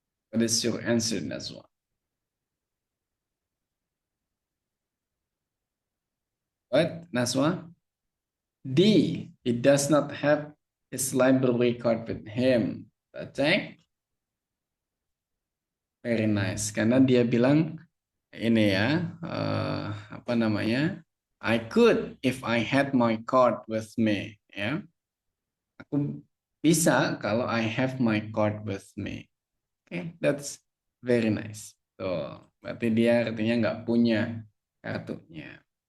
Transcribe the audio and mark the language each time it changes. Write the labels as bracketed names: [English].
[English] What is your answer, Nazwa? What, Nazwa? D. He does not have his library card with him. [Indonesian] Kita cek. [English] Very nice. [Indonesian] Karena dia bilang ini ya, apa namanya? [English] I could if I had my card with me. Ya, aku bisa kalau I have my card with me. Okay, that's very nice. [Indonesian] Tuh, berarti dia artinya nggak punya kartunya.